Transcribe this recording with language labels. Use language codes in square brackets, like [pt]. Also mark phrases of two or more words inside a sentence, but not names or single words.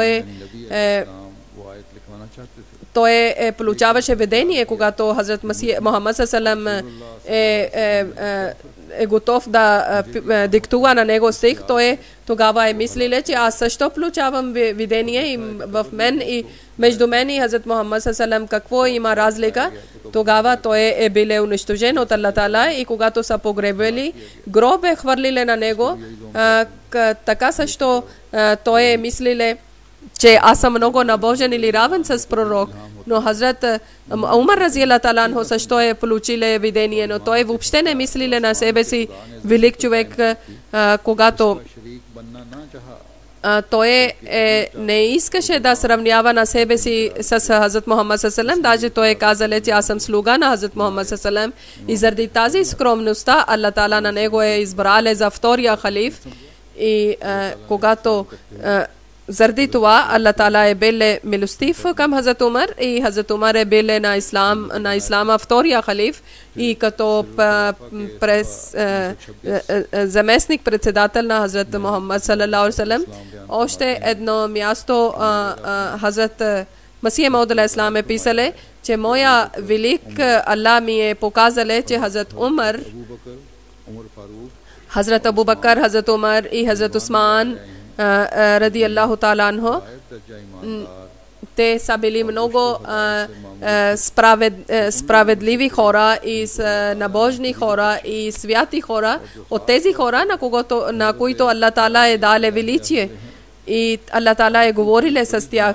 [bg] той получаваше видение, когато Хазрат Мухаммад саллаллаху е готов да диктува на него стих, той тогава е мислил, че аз също получавам видение и в мен и между мен и Хазрат Мухаммад саллаллаху какво има разлика. Тогава той е бил унищожен от Аллах Таала и когато са погребали, гроб е хвърлили на него, така също той е мислил, че аз съм много набожен или равен с пророк. Но Хазрат Умар [ar] رضي الله تعالى عنه [bg] също е получил видение, но той въобще не мислил на себе си велик човек, когато той не искаше да сравнява на себе си с Хазрат Мухаммад саллаллаху. Даже той е казал, че аз съм слуга на Хазрат Мухаммад саллаллаху. И заради тази скромността Аллах Таала на него е избрал за втория халиф. И когато заради това Аллах Таала е бил милостив към Хазрат Умар и Хазрат Умар е бил на ислама втория халиф и като заместник председател на Хазрат Мухаммад [ar] صلى الله عليه وسلم. [bg] Още едно място Хазрат Масих Мауд [ar] عليه السلام [bg] е писал, че моя велик Аллах ми е показал, че Хазрат Умар, Хазрат Абу Бакър, Хазрат Умар и Хазрат Усман [ar] رضي الله تعالى عنه, [bg] те са били много справедливи хора и набожни хора и святи хора, от тези хора, на които Аллах Таала е дал величие и Аллах Таала е говорил с тях.